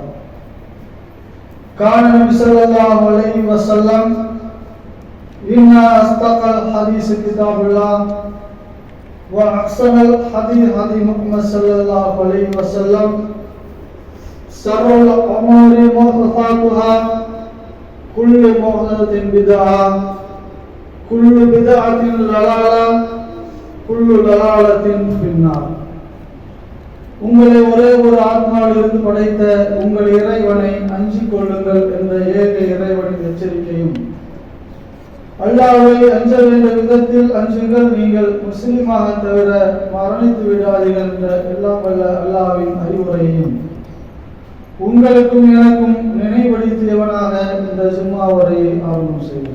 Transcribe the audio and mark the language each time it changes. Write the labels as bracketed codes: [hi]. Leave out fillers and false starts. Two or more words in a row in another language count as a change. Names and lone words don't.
[ar] قال النبي صلى الله عليه وسلم: إن أصدق الحديث كتاب الله وأحسن الحديث هدي محمد صلى الله عليه وسلم. شر الأمور محدثاتها، كل محدثة بدعة، كل بدعة ضلالة، كل ضلالة في النار. [ta] உங்களை ஒரே ஒரு ஆத்மாவிலிருந்து படைத்த உங்கள் இறைவனை அஞ்சிக் கொள்ளுங்கள் என்ற ஏக இறைவனின் எச்சரிக்கையும், அல்லாஹ்வை அஞ்ச வேண்டிய விதத்தில் அஞ்சுங்கள், நீங்கள் முஸ்லிமாக தவிர மரணித்து விடாதீர்கள் என்ற எல்லாம் வல்ல அல்லாஹ்வின் அறிவுரையையும் உங்களுக்கும் எனக்கும் நினைவடுத்தியவனாக இந்த ஜும்மா உரையை ஆரம்பம் செய்கிறேன்.